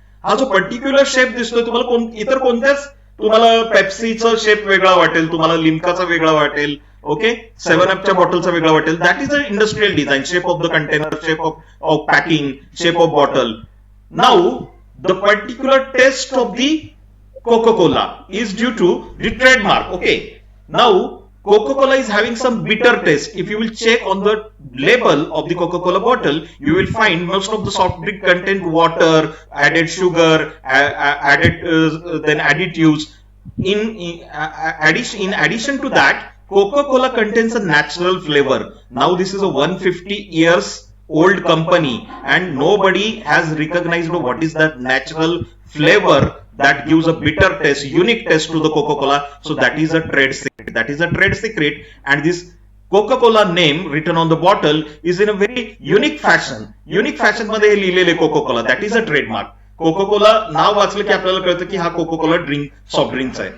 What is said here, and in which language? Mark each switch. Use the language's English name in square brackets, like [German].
[Marathi] हा जो particular shape दिसतोय तुम्हाला इतर कोणत्याच, तुम्हाला पेप्सीचा शेप वेगळा वाटेल, तुम्हाला लिम्काचा वेगळा वाटेल, ओके, 7-Upच्या बॉटलचा वेगळा वाटेल. [English] That is a industrial design. Shape of the container, shape of packing, shape of bottle. Now the particular taste of the Coca-Cola is due to the trademark. Okay, now Coca-Cola is having some bitter taste. If you will check on the label of the Coca-Cola bottle, you will find most of the soft drink contain water, added sugar, added then additives. In addition to that, Coca-Cola contains a natural flavor. Now this is a 150 years old company and nobody has recognized what is that natural flavor that gives a bitter taste, unique taste to the Coca-Cola. So that is a trade secret. That is a trade secret, and this Coca-Cola name written on the bottle is in a very unique fashion. Unique fashion [Marathi] मध्ये हे लिहिलेले Coca-Cola. [English] That is a trademark. [Marathi] Coca-Cola नाव वाचलं की आपल्याला कळतं की हा Coca-Cola drink, soft drinks आहे.